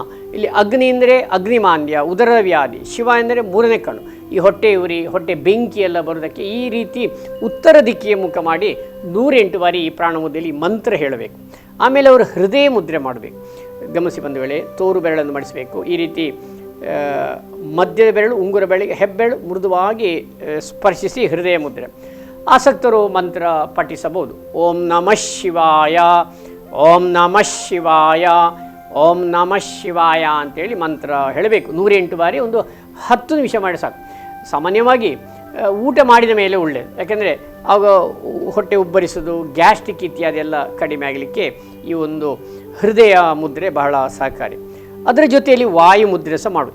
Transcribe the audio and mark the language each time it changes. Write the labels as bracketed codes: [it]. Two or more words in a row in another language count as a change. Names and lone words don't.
[kn] ಇಲ್ಲಿ ಅಗ್ನಿ ಅಂದರೆ ಅಗ್ನಿಮಾಂದ್ಯ, ಉದರ ವ್ಯಾಧಿ, ಶಿವ ಎಂದರೆ ಮೂರನೇ ಕಣ್ಣು, ಈ ಹೊಟ್ಟೆ ಉರಿ, ಹೊಟ್ಟೆ ಬೆಂಕಿ ಎಲ್ಲ ಬರೋದಕ್ಕೆ ಈ ರೀತಿ ಉತ್ತರ ದಿಕ್ಕಿಗೆ ಮುಖ ಮಾಡಿ 108 ಬಾರಿ ಈ ಪ್ರಾಣ ಮುದ್ದೆಯಲ್ಲಿ ಮಂತ್ರ ಹೇಳಬೇಕು. ಆಮೇಲೆ ಅವರು ಹೃದಯ ಮುದ್ರೆ ಮಾಡಬೇಕು. ಗಮನಿಸಿ ಬಂದ ವೇಳೆ ತೋರು ಬೆರಳನ್ನು ಮಾಡಿಸಬೇಕು. ಈ ರೀತಿ ಮಧ್ಯದ ಬೆರಳು, ಉಂಗುರ ಬೆರಳಿಗೆ ಹೆಬ್ಬೆರಳು ಮೃದುವಾಗಿ ಸ್ಪರ್ಶಿಸಿ ಹೃದಯ ಮುದ್ರೆ. ಆಸಕ್ತರು ಮಂತ್ರ ಪಠಿಸಬಹುದು. [sa] ಓಂ ನಮಃ ಶಿವಾಯ, ಓಂ ನಮಃ ಶಿವಾಯ, ಓಂ ನಮಃ ಶಿವಾಯ [kn] ಅಂತೇಳಿ ಮಂತ್ರ ಹೇಳಬೇಕು 108 ಬಾರಿ. ಒಂದು 10 ನಿಮಿಷ ಮಾಡಿ ಸಾಕು. ಸಾಮಾನ್ಯವಾಗಿ ಊಟ ಮಾಡಿದ ಮೇಲೆ ಒಳ್ಳೆಯದು, ಯಾಕೆಂದರೆ ಆಗ ಹೊಟ್ಟೆ ಉಬ್ಬರಿಸೋದು, ಗ್ಯಾಸ್ಟ್ರಿಕ್ ಇತ್ಯಾದಿ ಎಲ್ಲ ಕಡಿಮೆ ಆಗಲಿಕ್ಕೆ ಈ ಒಂದು ಹೃದಯ ಮುದ್ರೆ ಬಹಳ ಸಹಕಾರಿ. ಅದರ ಜೊತೆಯಲ್ಲಿ ವಾಯು ಮುದ್ರೆ ಸಹ ಮಾಡು.